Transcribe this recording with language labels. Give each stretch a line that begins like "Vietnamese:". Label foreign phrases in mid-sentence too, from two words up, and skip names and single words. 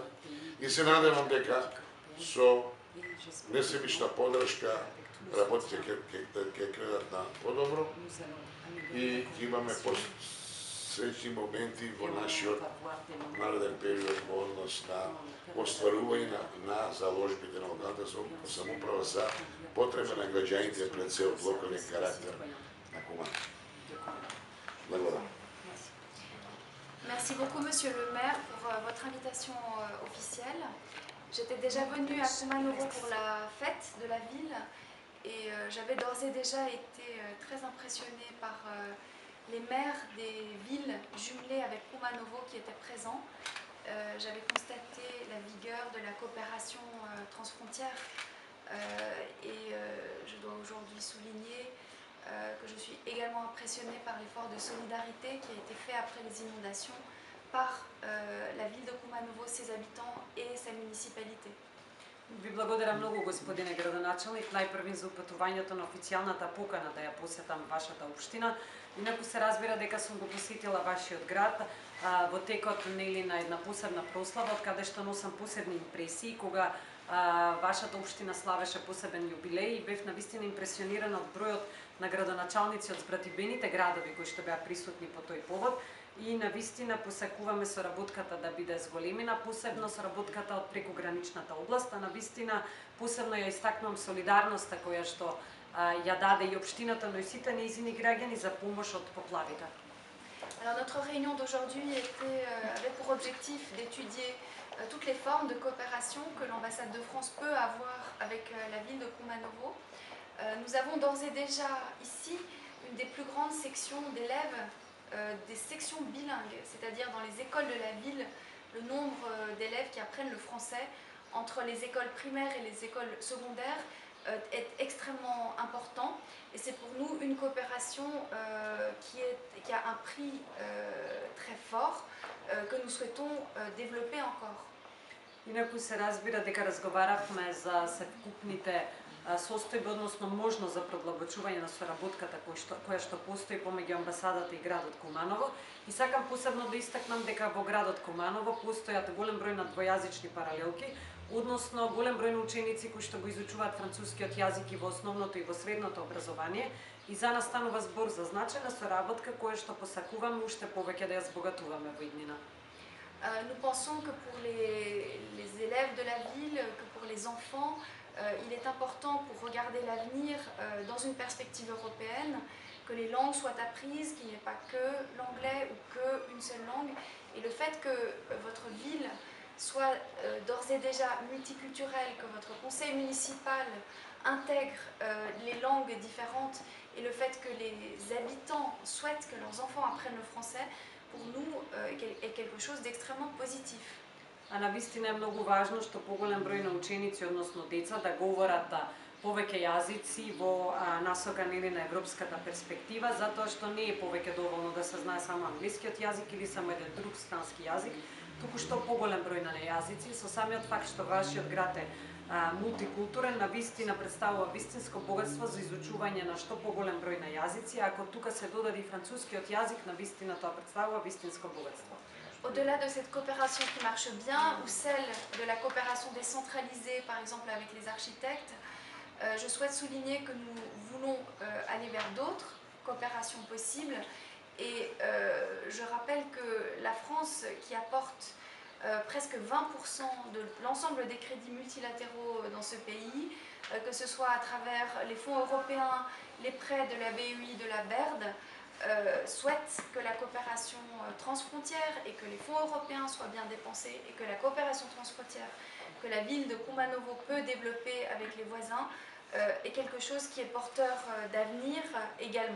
Macedonian: И се надевам дека со несебична поддршка работите ќе кrenат на подобро и имаме среќни моменти во нашиот нареден период во однос на остварување на заложбите на локалната самоуправа за потреба на граѓаните пред се од локален карактер на Куманово. Благодарам.
French: Merci beaucoup, Monsieur le maire, pour votre invitation officielle. J'étais déjà venue à Kumanovo pour la fête de la ville et j'avais d'ores et déjà été très impressionnée par les maires des villes jumelées avec Kumanovo qui étaient présents. J'avais constaté la vigueur de la coopération transfrontière et je dois aujourd'hui souligner que je suis également impressionnée par l'effort de solidarité qui a été fait après les inondations par la ville de Kumanovo, ses habitants et sa municipalité.
Macedonian: Ви благодарам многу, господине градоначалник, најпрвин за упатувањето на официјалната покана да ја посетам вашата општина. Инаку се разбира дека сум го посетила вашиот град во текот нели на една посебна прослава, од каде што носам посебни импресии, кога вашата општина славеше посебен јубилеј и бев навистина импресионирана од бројот на градоначалници од збратибените градови кои што беа присутни по тој повод. И навистина посакуваме соработката да биде зголемена, посебно соработката од прекограничната област, а навистина посебно ја истакнувам солидарноста која што ја даде и општината, но и сите нејзини граѓани за помош од поплавите.
French: Alors notre réunion d'aujourd'hui avait pour objectif d'étudier toutes les formes de coopération que l'ambassade de France peut avoir avec la ville de Kumanovo. Nous avons d'ores et déjà ici une des plus grandes sections d'élèves, des sections bilingues, c'est-à-dire dans les écoles de la ville, le nombre d'élèves qui apprennent le français entre les écoles primaires et les écoles secondaires est extrêmement important, et c'est pour nous une coopération qui a un prix très fort que nous souhaitons développer encore.
Macedonian: Инаку се разбира дека разговаравме за севкупните состојби, односно можност за продлабочување на соработката која што постои помеѓу амбасадата и градот Куманово. И сакам посебно да истакнам дека во градот Куманово постојат голем број на двојазични паралелки, односно голем број на ученици кои што го изучуваат францускиот јазик и во основното и во средното образование. И за нас станува збор за значајна соработка која што посакуваме уште повеќе да ја збогатуваме во иднина.
French: Nous pensons que pour les élèves de la ville, que pour les enfants, il est important pour regarder l'avenir dans une perspective européenne, que les langues soient apprises, qu'il n'y ait pas que l'anglais ou qu'une seule langue. Et le fait que votre ville soit d'ores et déjà multiculturelle, que votre conseil municipal intègre les langues différentes, et le fait que les habitants souhaitent que leurs enfants apprennent le français, pour nous est quelque chose d'extrêmement positif.
Macedonian: А навистина е многу важно што поголем број на ученици, односно деца, да говорат повеќе јазици во насока нели на европската перспектива, затоа што не е повеќе доволно да се знае само англискиот јазик или само еден друг странски јазик, туку што поголем број на јазици. Со самиот факт што вашиот град е мултикултурен, навистина представува вистинско богатство за изучување на што поголем број на јазици. Ако тука се додаде францускиот јазик, навистина тоа представува вистинско богатство.
French: Au-delà de cette coopération qui marche bien, ou celle de la coopération décentralisée, par exemple avec les architectes, je souhaite souligner que nous voulons aller vers d'autres coopérations possibles. Et je rappelle que la France, qui apporte presque 20% de l'ensemble des crédits multilatéraux dans ce pays, que ce soit à travers les fonds européens, les prêts de la BEI, de la BERD, souhaite que la coopération transfrontière et que les fonds européens soient bien dépensés, et que la coopération transfrontière que la ville de Kumanovo peut développer avec les voisins est quelque chose qui est porteur d'avenir également.